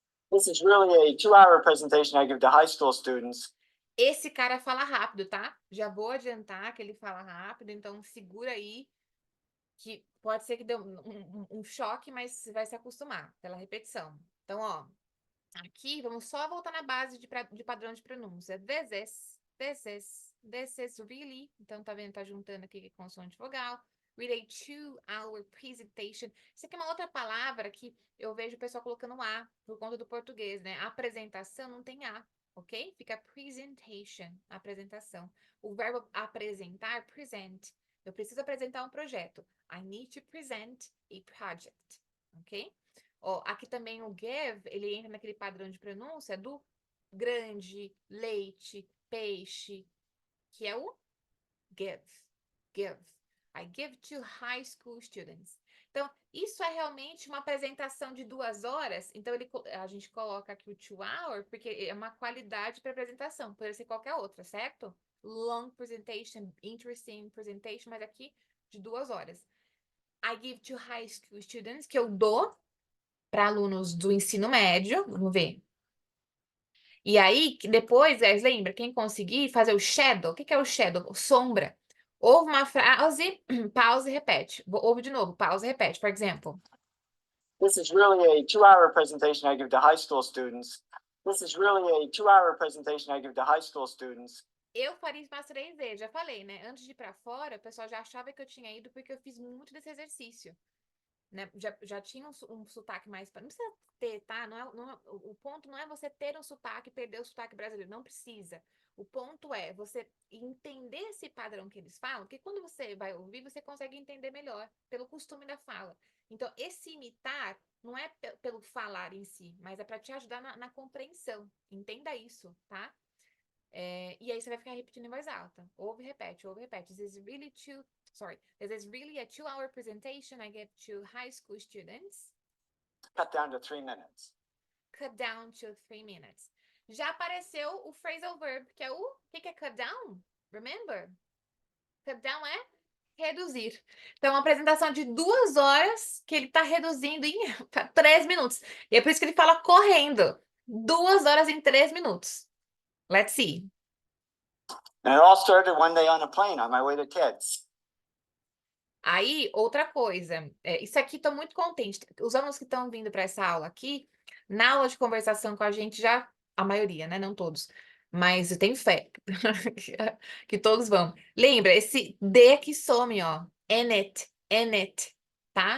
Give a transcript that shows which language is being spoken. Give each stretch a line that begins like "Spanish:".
English: This is really a 2-hour presentation I give to high school students.
Portuguese: Esse cara fala rápido, tá? Já vou adiantar que ele fala rápido, então segura aí, que pode ser que dê um choque, mas você vai se acostumar pela repetição. Então, ó, aqui vamos só voltar na base de padrão de pronúncia.
English: This is really.
Portuguese: Então, tá vendo? Tá juntando aqui consoante vogal.
English: Read a 2-hour presentation.
Portuguese: Isso aqui é uma outra palavra que eu vejo o pessoal colocando A por conta do português, né? Apresentação não tem A, ok? Fica presentation, apresentação. O verbo apresentar, present. Eu preciso apresentar um projeto.
English: I need to present a project, ok?
Portuguese: Ó, aqui também o give, ele entra naquele padrão de pronúncia do grande, leite, peixe, que é o give.
English: Give. I give to high school students.
Portuguese: Então, isso é realmente uma apresentação de 2 horas. Então, a gente coloca aqui o 2 hour, porque é uma qualidade para apresentação. Poderia ser qualquer outra, certo?
English: Long presentation, interesting presentation, mas aqui de 2 horas. I give to high school students,
Portuguese: que eu dou para alunos do ensino médio. Vamos ver. E aí, depois, guys, lembra, quem conseguir fazer o shadow, o que é o shadow? Sombra. Ouve uma frase, pausa e repete. Ouve de novo, pausa e repete. Por exemplo.
English: This is really a 2-hour presentation I give to high school students. This is really a 2-hour presentation I give to high school students.
Portuguese: Eu faria isso umas 3 vezes, já falei, né? Antes de ir pra fora, o pessoal já achava que eu tinha ido porque eu fiz muito desse exercício. Né? Já tinha um sotaque mais. Não precisa ter, tá? O ponto não é você ter um sotaque e perder o sotaque brasileiro. Não precisa. O ponto é você entender esse padrão que eles falam, porque quando você vai ouvir, você consegue entender melhor, pelo costume da fala. Então, esse imitar não é pelo falar em si, mas é para te ajudar na compreensão. Entenda isso, tá? E aí você vai ficar repetindo em voz alta. Ouve e repete, ouve e repete.
English: This is really a 2-hour presentation I give to high school students. Cut down to 3 minutes. Cut down to 3 minutes.
Portuguese: Já apareceu o phrasal verb, que é o que é cut down? Remember? Cut down é reduzir. Então, uma apresentação de 2 horas que ele está reduzindo em 3 minutos. E é por isso que ele fala correndo. 2 horas em 3 minutos.
English: Let's see. And it all started one day on a plane on my way to TEDS.
Portuguese: Aí, outra coisa, isso aqui estou muito contente. Os alunos que estão vindo para essa aula aqui, na aula de conversação com a gente já, a maioria, né? Não todos, mas eu tenho fé que todos vão. Lembra, esse D aqui some, ó. And it, tá?